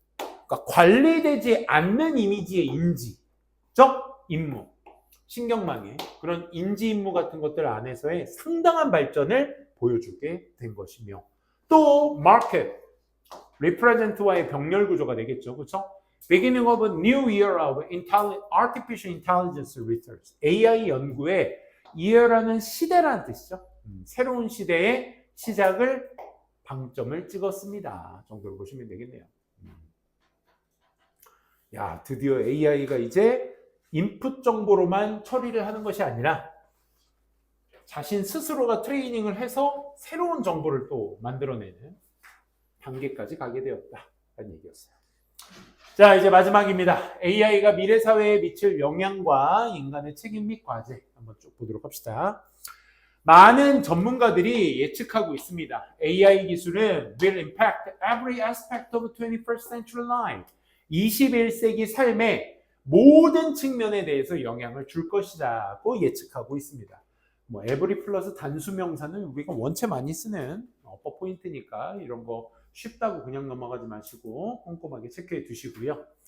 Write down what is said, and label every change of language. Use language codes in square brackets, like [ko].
[ko] 그러니까 관리되지 않는 이미지의 인지적 임무. 신경망의 그런 인지 임무 같은 것들 안에서의 상당한 발전을 보여주게 된 것이며 또 market, represent와의 병렬 구조가 되겠죠. 그렇죠? [en] Beginning of a new era of artificial intelligence research. [ko] AI 연구의 year라는 시대라는 뜻이죠. 새로운 시대의 시작을 방점을 찍었습니다. 정도로 보시면 되겠네요. 야, 드디어 AI가 이제 인풋 정보로만 처리를 하는 것이 아니라 자신 스스로가 트레이닝을 해서 새로운 정보를 또 만들어내는 단계까지 가게 되었다라는 얘기였어요. 자, 이제 마지막입니다. AI가 미래 사회에 미칠 영향과 인간의 책임 및 과제 한번 쭉 보도록 합시다. 많은 전문가들이 예측하고 있습니다. [en] AI [ko] 기술은 [en] will impact every aspect of 21st century life. [ko] 21세기 삶의 모든 측면에 대해서 영향을 줄 것이라고 예측하고 있습니다. 뭐 every 플러스 단수 명사는 우리가 원체 많이 쓰는 어퍼 포인트니까 이런 거 쉽다고 그냥 넘어가지 마시고 꼼꼼하게 체크해 두시고요.